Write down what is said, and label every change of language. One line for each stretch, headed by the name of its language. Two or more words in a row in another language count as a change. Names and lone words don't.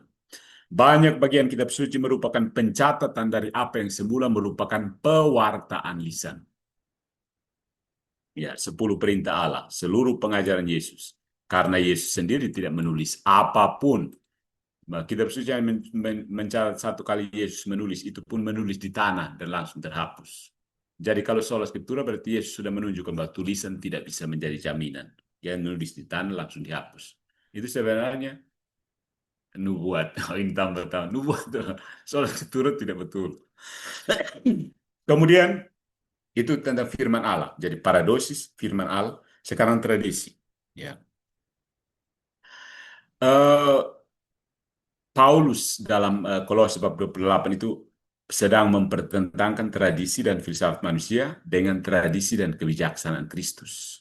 Indonesian: Banyak bagian kitab suci merupakan pencatatan dari apa yang semula merupakan pewartaan lisan. Ya, 10 perintah Allah, seluruh pengajaran Yesus. Karena Yesus sendiri tidak menulis apapun Kitab suci yang mencatat satu kali Yesus menulis, itu pun menulis di tanah dan langsung terhapus. Jadi kalau
Latin: sola scriptura
Indonesian: berarti Yesus sudah menunjukkan bahwa tulisan tidak bisa menjadi jaminan. Yang nulis di tanah langsung dihapus. Itu sebenarnya nubuat. Oh, ini tambah-tambah. Nubuat.
Latin: Sola scriptura
Indonesian: tidak betul. Kemudian itu tentang firman Allah. Jadi paradosis, firman Allah, sekarang tradisi. Ya. Eh, Paulus dalam Kolose bab 28 itu sedang mempertentangkan tradisi dan filsafat manusia dengan tradisi dan kebijaksanaan Kristus.